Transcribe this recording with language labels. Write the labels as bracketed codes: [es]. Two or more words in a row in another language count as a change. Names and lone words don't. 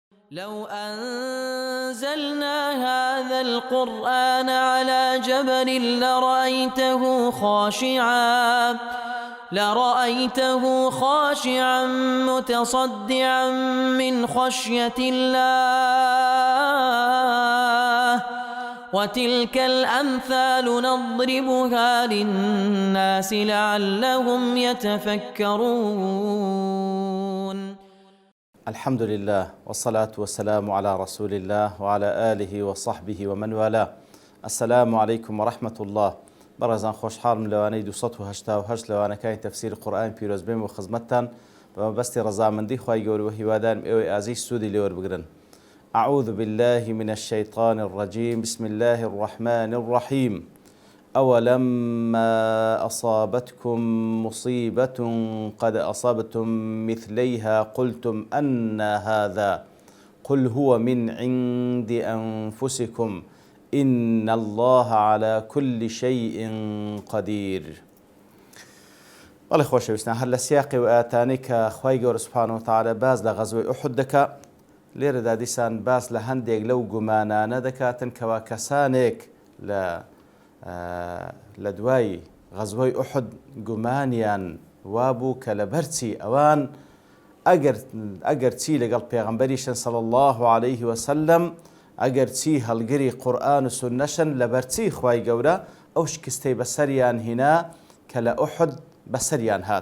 [ar] لو أنزلنا هذا القرآن على جبل لرأيته خاشعا متصدعا من خشية الله وتلك الأمثال نضربها للناس لعلهم يتفكرون. الحمد لله والصلاة والسلام على رسول الله وعلى آله وصحبه ومن والاه. السلام عليكم ورحمة الله. [ckb] برزان خوش حالم لواني 288 لوانەکانی تەفسیر قورئان پیرۆز بێم و خزمەتتان بەمەبەستی ڕەزامەندی خوای گەورە و هیوادارم ئێوەی ئازیز سوودی لێوەربگرن. [ar] أعوذ بالله من الشيطان الرجيم. بسم الله الرحمن الرحيم. أولما أصابتكم مصيبة قد أصبتم مثليها قلتم أن هذا قل هو من عند أنفسكم إن الله على كل شيء قدير. [ckb] والله خۆشەویستان، هەر لە سیاقی و ئاەتانەی کە خوای گەورە [ar] سوبحانە وتەعالە [ckb] باز لە غەزوەی ئوحود دەکات، لێرەدا دیسان باز لە هەندێک لەو گومانانە دەکاتن کەوا کەسانێک لە دوای غەزوەی ئوحود گومانیان وابوو کە لەبەرچی ئەوان ئەگەر چی لەگەڵ پێغەمبەریشن [ar] صلی الله عليه وسلم، [ckb] ئەگەر چی هەڵگری قورئان و سوننەشن لەبەرچی خوای گەورە ئەو شکستەی بەسەریان هێنا کە لە ئوحود بەسەریان هات.